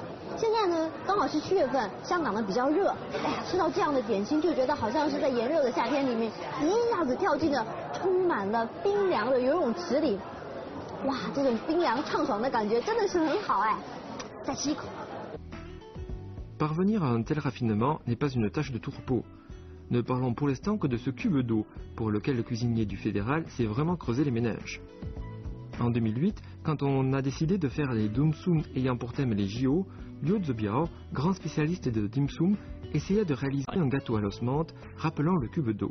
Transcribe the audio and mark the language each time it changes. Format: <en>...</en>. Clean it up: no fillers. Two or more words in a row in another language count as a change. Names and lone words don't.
<zh>现在呢，刚好是7月份，香港呢比较热，哎呀，吃到这样的点心，就觉得好像是在炎热的夏天里面，一下子跳进了充满了冰凉的游泳池里。哇，这种冰凉畅爽的感觉真的是很好哎！再吃一口。</zh> <fr>Parvenir à un tel raffinement n'est pas une tâche de tourpeau. Ne parlons pour l'instant que de ce cube d'eau, pour lequel le cuisinier du fédéral s'est vraiment creusé les méninges. En 2008, quand on a décidé de faire les dim sum ayant pour thème les JO, Liu Zibiao, grand spécialiste de dim sum, essaya de réaliser un gâteau à l'os menthe rappelant le cube d'eau.</fr>